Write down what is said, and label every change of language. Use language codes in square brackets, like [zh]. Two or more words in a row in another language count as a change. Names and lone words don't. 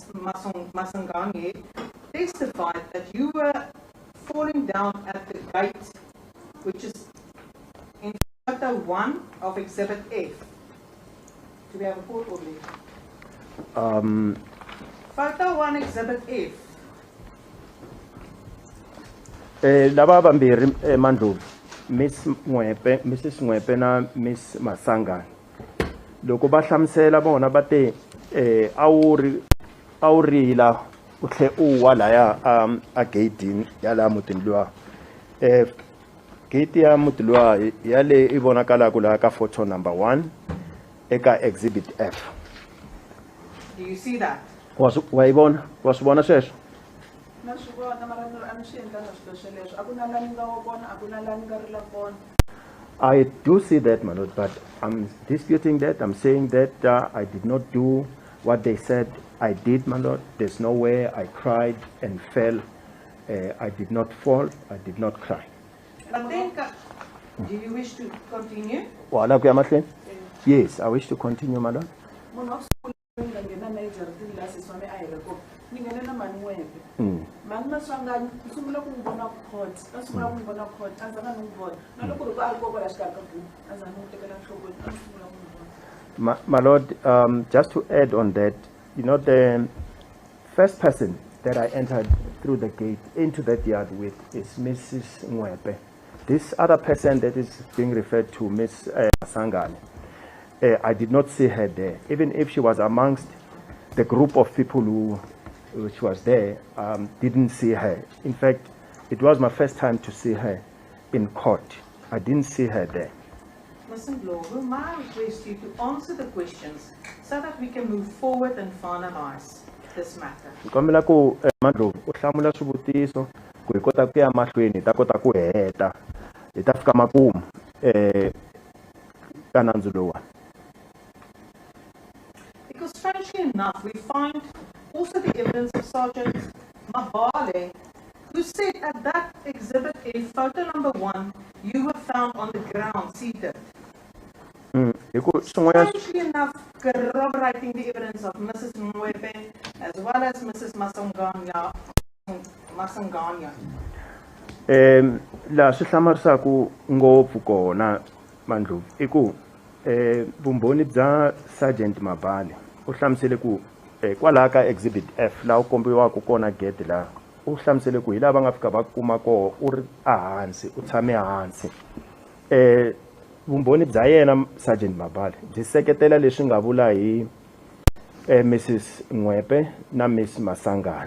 [en] Masanganye testified that you were falling down at the gate, which is in photo 1 of Exhibit F. Do we have a photo of it? Photo 1, Exhibit F. [ts] Laba vambirhi Mandlovu, Mrs. Mwepe na Miss Masanga loko va hlamusela vona va te a wu rila u tlhe u wa laya a gate ya la mutini luwa gate ya muti luwa ya le i vonakalaku laha ka [en] photo number 1 [ts] eka Exhibit F. [en] Do you see that? [ts] Wa yi vona? Wa swi vona sweswo? na swi vona mara a ni swi endlanga swilo sweleswo a ku na la ni nga wa kona a ku na la ni nga rila kona. [en] I do see that, my lord, but I'm disputing that. I'm saying that I did not do what they said I did, my lord. There's no way I cried and fell. I did not fall. I did not cry. But then, do you wish to continue? Yes, I wish to continue, my lord. [ts] Ni ngene na mani Mwepe mani Masanganye ni sungula ku vona court a sungula ku vona court a ndzanga ni vona na loko ri ku a ri koko la xikarhi ka buku a ndzanga ni tekela nhlokweni a sungula ku vona. [en] My lord, just to add on that, you know, the first person that I entered through the gate into that yard with is Mrs. Mwepe. This other person that is being referred to, Miss Masanganye, I did not see her there, even if she was amongst the group of people which was there, didn't see her. In fact, it was my first time to see her in court. I didn't see her there. Mr. Ndlovu, may I request you to answer the questions so that we can move forward and finalize this matter? [ts] Kombela ku Mandlovu u hlamula swivutiso ku hi kota ku ya mahlweni ta kota ku heta hi ta fika makumu ka nandzu lowuwani. [en] Because strangely enough, we find also the evidence of Sergeant Mabale, who said at that exhibit in photo number 1, you were found on the ground seated. Strangely enough, corroborating the evidence of Mrs. Mwepe as well as Mrs. Masanganye. [ts] La swi hlamarisaka ngopfu kona Mandlovu i ku vumbhoni bya Sergeant Mabale u hlamusele ku kwalaha ka Exhibit F laha u kombiwaka kona gate la u hlamusele ku hi lava nga fika va kuma koho u ri ehansi u tshame hansi vumbhoni bya yena Sergeant Mabale byi seketela leswi nga vula hi Mrs Ngwepe na Miss Masangane.